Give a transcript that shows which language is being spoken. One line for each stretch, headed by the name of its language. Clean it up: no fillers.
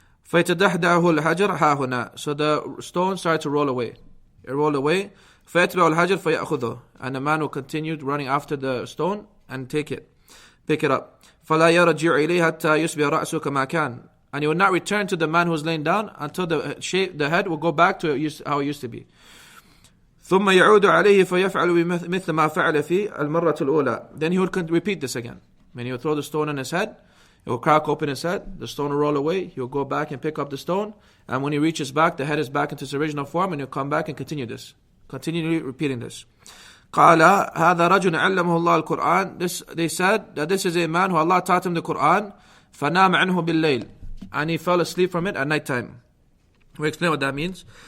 Arabic: فَيَتَدَحْدَعُهُ الْحَجَرَ هَا هُنَا,
English: so the stone started to roll away. It rolled away.
Arabic: فَيَتْبَعُ الْحَجَرَ فَيَأْخُذُهُ,
English: and the man will continue running after the stone and pick it up.
Arabic: فَلَا يَرْجِعُ إِلَيْهِ حَتَّى يُصْبِحَ رَأْسُهُ كَمَا كَانَ,
English: and he will not return to the man who was laying down until the head will go back to how it used to be.
Arabic: ثُمَّ يَعُودُ عَلَيْهِ فَيَفْعَلُ مِثْلَ مَا فَعَلَ فِي الْمَرَّةِ الْأُولَى,
English: then he would repeat this again. When he would throw the stone on his head, it will crack open his head, the stone will roll away, he will go back and pick up the stone, and when he reaches back, the head is back into its original form, and he'll come back and continually repeating this.
Arabic: قال هذا رجل علمه الله القرآن,
English: they said that this is a man who Allah taught him the Qur'an,
Arabic: فنام عنه بالليل,
English: and he fell asleep from it at night time. We explain what that means.